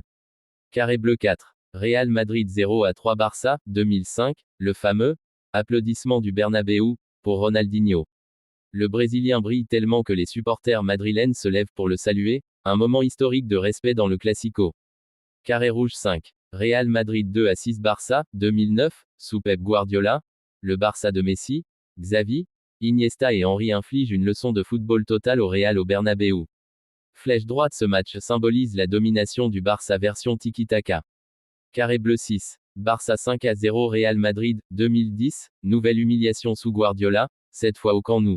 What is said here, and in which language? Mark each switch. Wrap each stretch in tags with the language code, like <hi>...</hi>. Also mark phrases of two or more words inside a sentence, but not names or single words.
<fr>Carré bleu 4. Real Madrid 0-3 Barça, 2005, le fameux applaudissement du Bernabéu pour Ronaldinho. Le Brésilien brille tellement que les supporters madrilènes se lèvent pour le saluer, un moment historique de respect dans le Classico. Carré rouge 5. Real Madrid 2-6 Barça, 2009, sous Pep Guardiola, le Barça de Messi, Xavi, Iniesta et Henry inflige une leçon de football total au Real au Bernabéu. Flèche droite, ce match symbolise la domination du Barça version tiki-taka. Carré bleu 6. Barça 5-0 Real Madrid, 2010, nouvelle humiliation sous Guardiola, cette fois au Camp Nou.</fr>